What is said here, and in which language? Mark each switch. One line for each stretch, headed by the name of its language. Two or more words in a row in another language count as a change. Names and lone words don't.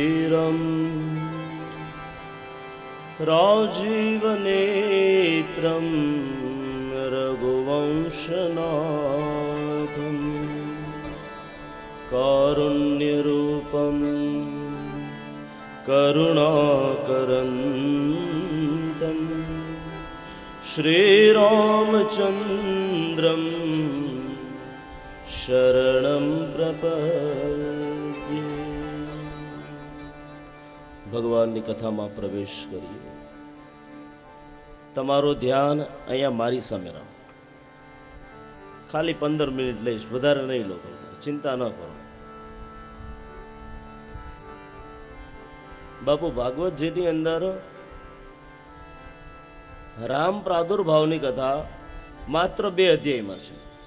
Sanskrit: वीरं राजीवनेत्रं रघुवंशनाथं कारुण्यरूपं करुणाकरन्तं श्रीरामचन्द्रं शरणं प्रपद्ये।
Gujarati: ભગવાનની કથામાં પ્રવેશ કરીએ. તમારું ધ્યાન અહીંયા મારી સામે રાખો. ખાલી 15 મિનિટ લઈશ, વધારે નહીં લો, ચિંતા ન કરો. બાપુ ભાગવતજીની અંદર રામ પ્રાદુર્ભાવની કથા માત્ર 2 અધ્યાયમાં છે.